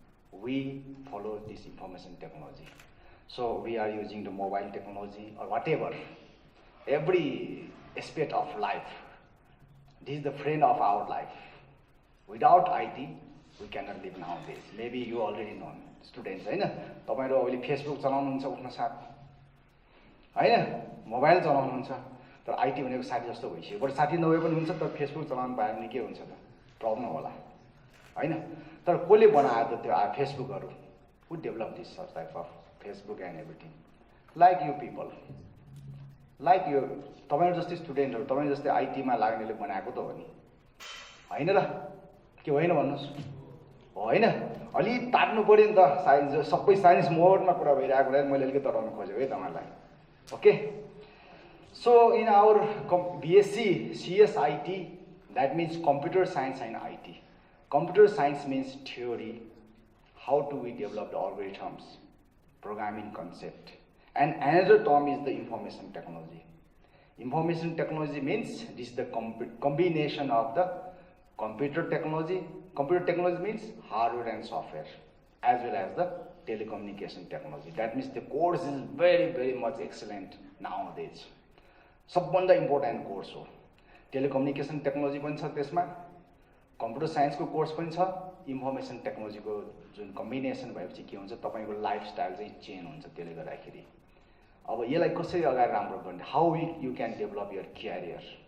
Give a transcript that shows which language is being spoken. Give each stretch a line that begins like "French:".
English: We follow this information technology. So we are using the mobile technology or whatever, every aspect of life. This is the friend of our life. Without IT, we cannot live nowadays. Maybe you already know, students, हैन?
Nepali: तपाईहरु अहिले Facebook चलाउनुहुन्छ उठ्न साथ, हैन? Mobile चलाउनुहुन्छ, तर IT भनेको साथी जस्तो भइसक्यो। बरु साथी नभए पनि हुन्छ, तर फेसबुक चलाउन पायो भने के हुन्छ त? प्रब्लम होला, हैन? तर कसले बनायो त त्यो फेसबुकहरु?
English: Who developed this such type of Facebook and everything? Like you people, like you,
Nepali: तपाईहरु जस्तै स्टुडेन्टहरु, तपाईहरु जस्तै आईटी मा लाग्नेले बनाएको त हो नि, हैन र? के होइन भन्नुस्? होइन, अलि तात्नु पर्यो नि त, साइन्स सबै साइन्स मोडमा कुरा भइरहेको कुरा मैले अलिकति तराउन खोजेको है तपाईहरुलाई।
English: Okay, so in our BScCSIT, that means computer science and IT. Computer science means theory, how do we develop the algorithms, programming concept. And another term is the information technology. Information technology means this is the combination of the computer technology. Computer technology means hardware and software, as well as the telecommunication technology. That means the course is very much excellent nowadays.
Nepali: सबभन्दा important course हो. Telecommunication technology पनि छ त्यसमा, computer साइन्सको course पनि छ, information टेक्नोलोजीको जुन कम्बिनेसन भएपछि के हुन्छ तपाईको लाइफस्टाइल चाहिँ चेन्ज हुन्छ. त्यसले गर्दाखेरि अब यसलाई कसरी अगाडि राम्रो गर्ने,
English: How you can develop your career.